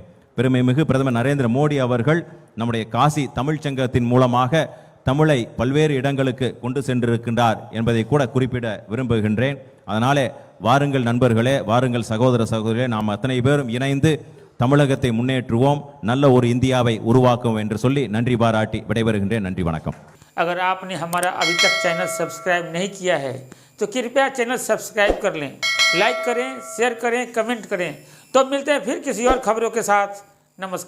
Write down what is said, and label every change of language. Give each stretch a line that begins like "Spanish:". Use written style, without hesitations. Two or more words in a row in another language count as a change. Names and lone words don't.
Tamil: பெருமைமிகு பிரதமர் நரேந்திர மோடி அவர்கள் நம்முடைய காசி தமிழ்ச் சங்கத்தின் மூலமாக தமிழை பல்வேறு இடங்களுக்கு கொண்டு சென்றிருக்கின்றார் என்பதை கூட குறிப்பிட விரும்புகின்றேன். அதனாலே வாருங்கள் நண்பர்களே, வாருங்கள் சகோதர சகோதரிகளே, நாம் அத்தனை பேரும் இணைந்து தமிழகத்தை முன்னேற்றுவோம், நல்ல ஒரு இந்தியாவை உருவாக்குவோம் என்று சொல்லி நன்றி பாராட்டி விடைபெறுகின்றேன். நன்றி, வணக்கம்.
Hindi: अगर आपने हमारा अभी तक
English: channel subscribe
Hindi: नहीं किया है तो कृपया
English: channel subscribe
Hindi: कर लें, लाइक करें, शेयर करें, कमेंट करें। तो मिलते हैं फिर किसी और खबरों के साथ। नमस्कार।